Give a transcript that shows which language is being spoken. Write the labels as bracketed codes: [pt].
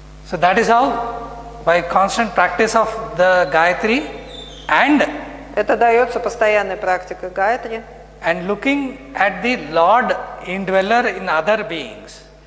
[en] So that is how, by constant practice of the Gayatri and [ru] Это дается постоянной практикой Гайатри. [en] and looking at the Lord indweller in other beings.